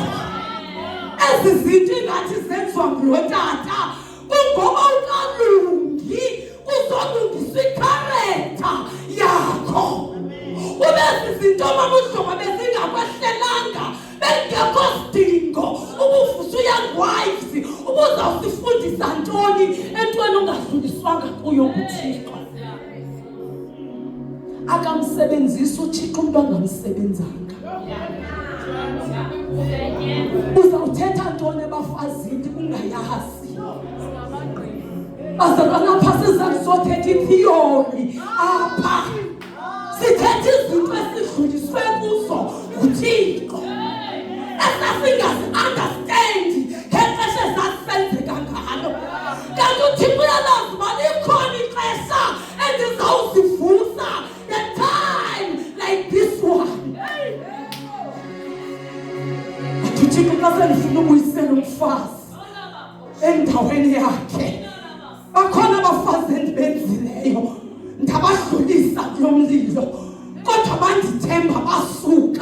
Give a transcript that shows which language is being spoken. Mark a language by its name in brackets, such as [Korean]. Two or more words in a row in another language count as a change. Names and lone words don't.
[Xhosa] Ezizinto ingathi zenziwa ngulotata kungoba ungalungi kuzolungiswa ikharacter yakho. Ubezi izinto mamudlomo bezingakwehlelanga bengekho sidingo ubuvusa [English] young wives [Xhosa] ubuzawusifundisa ntoni entweni ongadluliswanga kuyo uThixo. Akamsebenzisa uThixo umuntu angamsebenzanga. Uzawuthetha ntoni ebafazini ungayazi. Bazalwana apha sizakuzothetha itheory apha. Sithetha izinto esidluliswe kuzo uThixo. Esasingazi understand ngexesha ezasenzeka ngalo. Kanti uThixo uyalazi uba likhona ixesha endizawuzivusa [English] the time like this one. [Xhosa] Athi uThixo xa sendifuna ubuyisela umfazi endaweni yakhe. Bakhona abafazi endibenzileyo ndabadlulisa kulo mlilo kodwa bandithemba basuka.